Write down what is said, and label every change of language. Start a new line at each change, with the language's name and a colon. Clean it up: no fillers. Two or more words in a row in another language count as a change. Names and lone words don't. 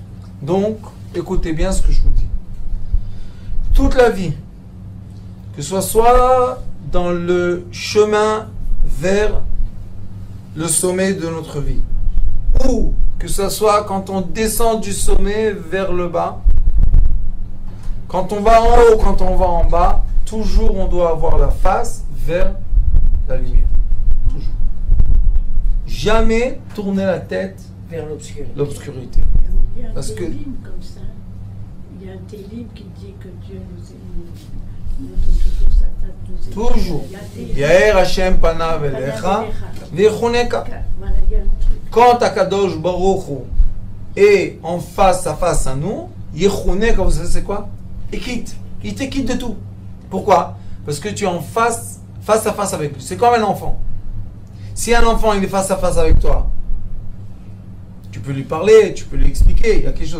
French: Donc, écoutez bien ce que je vous dis. Toute la vie, que ce soit dans le chemin vers le sommet de notre vie, ou que ce soit quand on descend du sommet vers le bas, quand on va en haut, quand on va en bas, toujours on doit avoir la face vers la lumière. Toujours. Jamais tourner la tête Vers l'obscurité. l'obscurité. Il y a un Parce que- télim comme ça. Il y a un télim qui dit que Dieu nous donne toujours sa tête. Nous aime. Toujours. Il y a un télim.
Hebrew: יאר ה' פניו אליך ויחנך.
French: Voilà, il y a un truc. Quand
Hebrew: הקדוש ברוך הוא
French: est en face à nous, Yechoneka, vous savez c'est quoi? Il quitte. Il te quitte de tout. Pourquoi? Parce que tu es en face à face avec lui. C'est comme un enfant. Si un enfant il est face à face avec toi, tu peux lui parler, tu peux lui expliquer, il y a quelque chose.